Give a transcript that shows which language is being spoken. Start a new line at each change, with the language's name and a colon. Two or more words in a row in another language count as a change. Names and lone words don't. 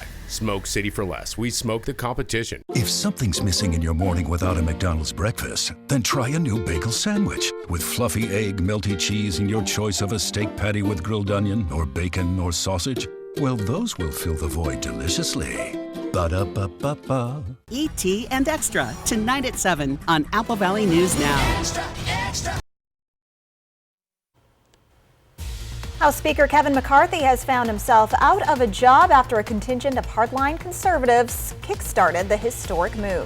English: Smoke City for Less. We smoke the competition. If something's missing in your morning without a McDonald's breakfast, then try a new bagel sandwich. With fluffy egg, melty cheese, and your choice of a steak patty with grilled onion or bacon or sausage, well, those will fill the void deliciously. Ba-da-ba-ba-ba. E.T. and Extra, tonight at 7 on Apple Valley News Now. Extra, extra. House Speaker Kevin McCarthy has found himself out of a job after a contingent of hardline conservatives kickstarted the historic move.